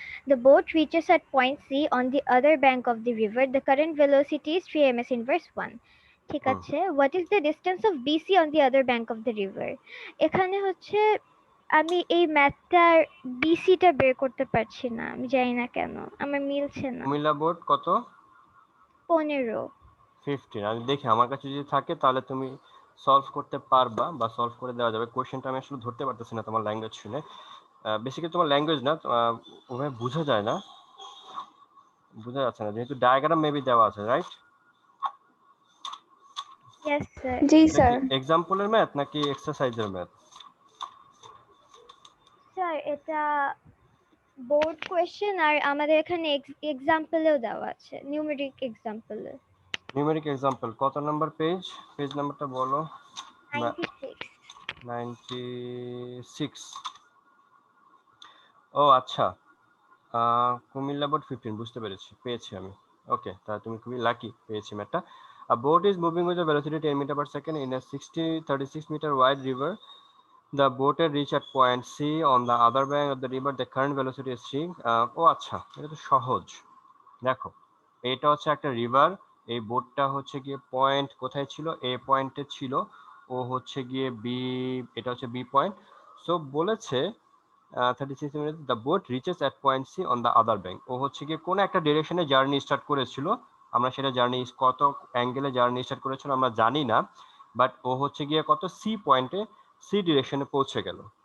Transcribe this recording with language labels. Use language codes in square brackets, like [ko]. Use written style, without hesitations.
[en] The boat reaches at point C on the other bank of the river. The current velocity is 3 ms inverse 1. ঠিক হুম, আছে, what is the distance of BC on the other bank of the river? [bn] এখানে হচ্ছে আমি এই ম্যাথটার বিসিটা বের করতে পারছি না, আমি জানি না কেন আমার মিলছে না। কুমিল্লা বোর্ড কত? 15। 15 আমি দেখি আমার কাছে যদি থাকে তাহলে তুমি সলভ করতে পারবা বা সলভ করে দেওয়া যাবে। কোশ্চেনটা আমি আসলে ধরতে পারতেছি না তোমার ল্যাঙ্গুয়েজ শুনে। বেসিক্যালি তোমার ল্যাঙ্গুয়েজ না, ওভাবে বোঝা যায় না, বোঝা যাচ্ছে না যেহেতু ডায়াগ্রাম মেবি দেওয়া আছে, রাইট? [en] Yes, sir. [bn] জি এটা কি স্যার। এক্সাম্পলের ম্যাথ নাকি এক্সারসাইজের ম্যাথ? স্যার এটা বোর্ড কোয়েশ্চেন আর আমাদের এখানে এক্সাম্পলেও দেওয়া আছে, নিউমেরিক এক্সাম্পলে। নিউমেরিক এক্সাম্পল কত নাম্বার পেজ? পেজ নাম্বারটা বলো। 96। 96। ও আচ্ছা, কুমিল্লা বোর্ড 15, বুঝতে পেরেছি, পেয়েছি আমি। ওকে, তাহলে তুমি খুবই লাকি, পেয়েছি ম্যাথটা। [en] A boat is moving with a velocity 10 meter per second in a 36 meter wide river. The boat reach at point C on the other bank of the river. The current velocity is 3. [bn] ও আচ্ছা, এটা তো সহজ। দেখো, এটা হচ্ছে একটা river, এই বোটটা হচ্ছে গিয়ে পয়েন্ট কোথায় ছিল? এ পয়েন্টে ছিল, ও হচ্ছে গিয়ে বি, এটা হচ্ছে বি পয়েন্ট। [en] So বলেছে 36 minute the boat reaches at point C on the other bank. [bn] ও হচ্ছে গিয়ে কোন একটা ডিরেকশনে জার্নি স্টার্ট করেছিল, আমরা সেটা জার্নি কত অ্যাঙ্গেলে জার্নি স্টার্ট করেছিল আমরা জানি না, বাট ও হচ্ছে গিয়ে কত সি পয়েন্টে, সি ডিরেকশনে পৌঁছে গেল।